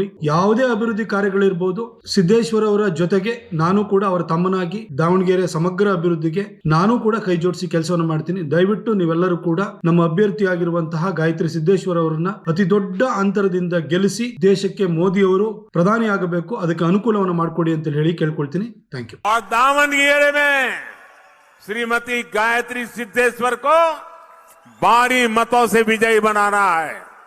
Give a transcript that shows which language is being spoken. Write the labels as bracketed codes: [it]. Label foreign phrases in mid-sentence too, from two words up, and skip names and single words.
[kn] ಯಾವುದೇ ಅಭಿವೃದ್ಧಿ ಕಾರ್ಯಗಳಿರ್ಬೋದು, ಸಿದ್ದೇಶ್ವರ್ ಅವರ ಜೊತೆಗೆ ನಾನು ಕೂಡ ಅವರ ತಮ್ಮನಾಗಿ ದಾವಣಗೆರೆ ಸಮಗ್ರ ಅಭಿವೃದ್ಧಿಗೆ ನಾನು ಕೂಡ ಕೈ ಜೋಡಿಸಿ ಕೆಲಸವನ್ನು ಮಾಡ್ತೀನಿ. ದಯವಿಟ್ಟು ನೀವೆಲ್ಲರೂ ಕೂಡ ನಮ್ಮ ಅಭ್ಯರ್ಥಿ ಆಗಿರುವಂತಹ ಗಾಯತ್ರಿ ಸಿದ್ದೇಶ್ವರ್ ಅವರನ್ನ ಅತಿ ದೊಡ್ಡ ಅಂತರದಿಂದ ಗೆಲ್ಲಿಸಿ ದೇಶಕ್ಕೆ ಮೋದಿ ಅವರು ಪ್ರಧಾನಿ ಆಗಬೇಕು, ಅದಕ್ಕೆ ಅನುಕೂಲವನ್ನು ಮಾಡಿಕೊಡಿ ಅಂತ ಹೇಳಿ ಕೇಳ್ಕೊಳ್ತೀನಿ. [en] thank you. [hi] दावणगेरे में श्रीमती गायत्री सिद्धेश्वर को भारी मतों से विजयी बनाना है.